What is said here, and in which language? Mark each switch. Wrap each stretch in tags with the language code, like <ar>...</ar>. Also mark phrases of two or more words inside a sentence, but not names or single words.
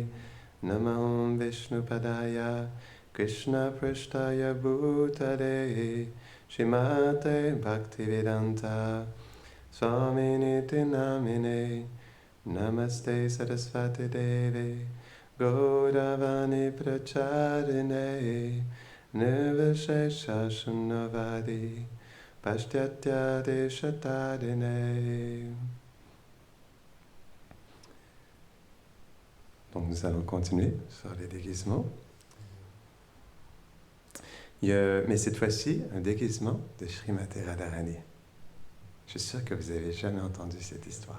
<sa>नमः विष्णुपादाय कृष्ण प्रेष्ठाय भूतले श्रीमते भक्तिवेदान्त स्वामिन्निति नामिने. नमस्ते सारस्वते देवे गौरवाणी प्रचारिणे निर्विशेष शून्यवादि पाश्चात्त्य देशतारिणे.</sa> <fr>Donc nous allons continuer sur les déguisements. Mais cette fois-ci, un déguisement de Srimati Radharani. Je suis sûr que vous n'avez jamais entendu cette histoire.</fr>